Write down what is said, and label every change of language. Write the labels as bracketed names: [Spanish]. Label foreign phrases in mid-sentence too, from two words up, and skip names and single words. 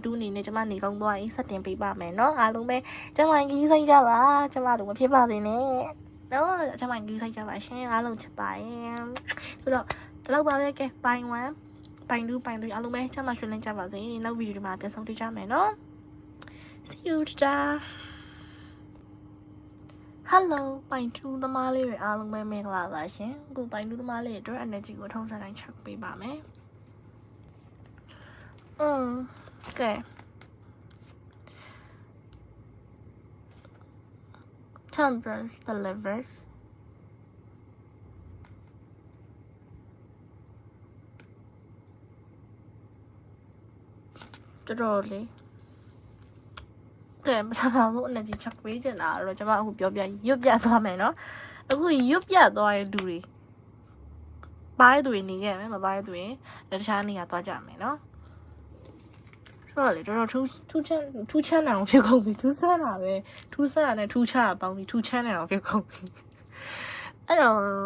[Burmese] တူးအနေနဲ့ကျမနေကောင်းသွားရင်စတင်ပေးပါမယ်နော်အားလုံးပဲကျမကြီးစိတ်ကြပါကျမတို့မဖြစ်ပါစေနဲ့နော်ကျမကြီးစိတ်ကြပါရှင်အားလုံးချစ်ပါတယ်ဆိုတော့တလောက်ပါပဲကဲပိုင်း1ပိုင်း2ပိုင်း3အားလုံးပဲကျမရှင်လင်းကြပါစေနောက်ဗီဒီယိုဒီမှာပြန်ဆုံတွေ့ကြမယ်နော် [English] see you later [Burmese] hello ပိုင်း2သမားလေးတွေအားလုံးပဲမင်္ဂလာပါရှင်အခုပိုင်း2သမားလေးတွေအတွက် energy ကိုထုံးစံတိုင်းချက်ပေးပါမယ် okay. [English] Temperance delivers. Totally. [Burmese] ကဲပထမဆုံး energy ချက်ပေးချင်တာတော့ကျွန်မအခုပြောပြရွတ်ပြသွားမယ်နော်အခုရွတ်ပြသွားတဲ့လူတွေပါတဲ့သူတွေနေခဲ့မယ်မပါတဲ့သူတွေတခြားနေရာသွားကြမယ်နော်ဟုတ်လေတော်တော်ထူးချမ်းတာအောင်ဖြစ်ကုန်ပြီထူးဆန်းတာပဲထူးဆန်းတာနဲ့ထူးခြားတာပေါင်းပြီးထူးချမ်းတယ်အောင်ဖြစ်ကုန်ပြီအဲ့တော့